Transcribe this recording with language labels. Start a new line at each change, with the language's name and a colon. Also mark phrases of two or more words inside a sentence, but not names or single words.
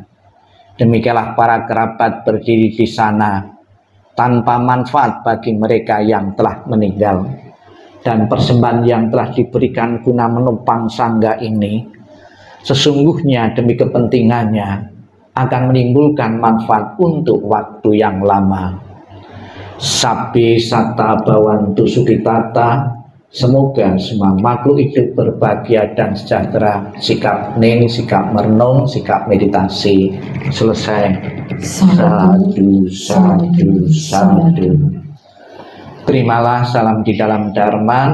Indonesian: Demikianlah para kerabat berdiri di sana tanpa manfaat bagi mereka yang telah meninggal. Dan persembahan yang telah diberikan guna menumpang sangga ini sesungguhnya demi kepentingannya akan menimbulkan manfaat untuk waktu yang lama.
Pali: Sabbi satta bhavantu sukhitata.
Indonesian: Semoga semua makhluk hidup berbahagia dan sejahtera. Sikap hening, sikap merenung, sikap meditasi selesai.
Pali: Sadu, sadu, sadu.
Indonesian: Terimalah salam di dalam Dharma.